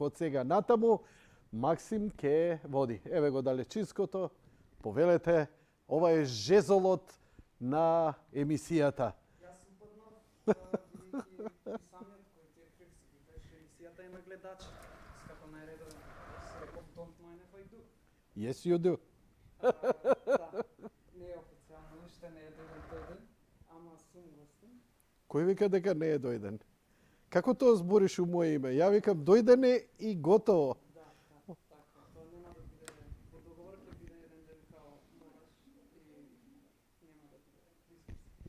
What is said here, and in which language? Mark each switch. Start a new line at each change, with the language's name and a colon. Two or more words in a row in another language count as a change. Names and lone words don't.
Macedonian: Од сега натаму, Максим ке води. Еве го далечиското, повелете, ова е жезолот на емисијата. Јас упаднав, бидејќи самиот кој ти е крив си ги беше емисијата има гледачи. Како најредовен, си реков,
English: don't mind if I do. Yes, you do.
Macedonian: Да, не е официјално, уште не е дојден, ама сум гостин. Кој вика дека не е дојден? Како тоа збориш у моје име? Ја викам дојден е и готово. Да, така, тоа нема да биде, по договор ќе биде еден ден као мораш и нема да биде дискус.